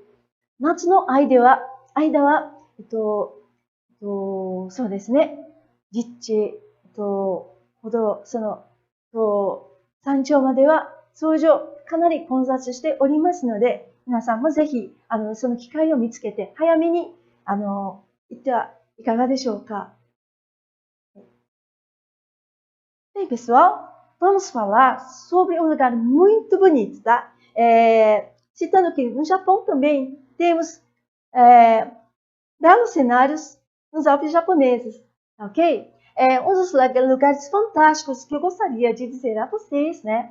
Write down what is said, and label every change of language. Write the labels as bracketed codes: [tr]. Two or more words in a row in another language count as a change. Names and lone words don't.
[ja] 夏の間は、そうですね、実地、山頂までは通常かなり混雑しておりますので、皆さんもぜひ、その機会を見つけて、早めに、行ってはいかがでしょうか。 [pt] Bem, pessoal, vamos falar sobre um lugar muito bonito, tá? Citando que no Japão também temos belos cenários nos Alpes japoneses, ok? Um dos lugares fantásticos que eu gostaria de dizer a vocês, né?